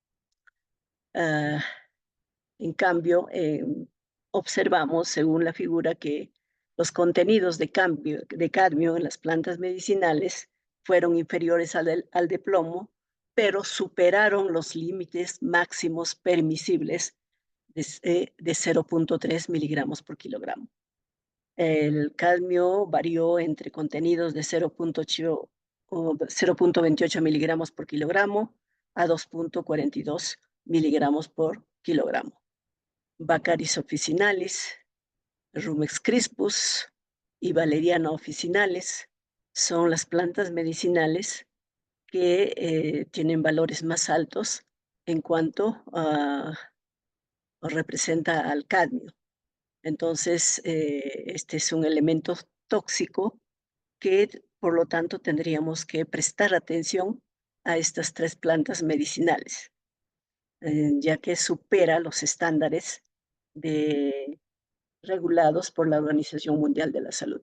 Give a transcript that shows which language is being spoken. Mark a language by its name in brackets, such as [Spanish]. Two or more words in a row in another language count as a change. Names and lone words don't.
[Spanish] En cambio, observamos, según la figura, que los contenidos de cadmio en las plantas medicinales fueron inferiores al de plomo, pero superaron los límites máximos permisibles de 0.3 miligramos por kilogramo. El cadmio varió entre contenidos de 0.28 miligramos por kilogramo a 2.42 miligramos por kilogramo. Baccharis officinalis, Rumex crispus y Valeriana officinalis son las plantas medicinales que tienen valores más altos en cuanto representa al cadmio. Entonces, este es un elemento tóxico que, por lo tanto, tendríamos que prestar atención a estas 3 plantas medicinales, ya que supera los estándares regulados por la Organización Mundial de la Salud.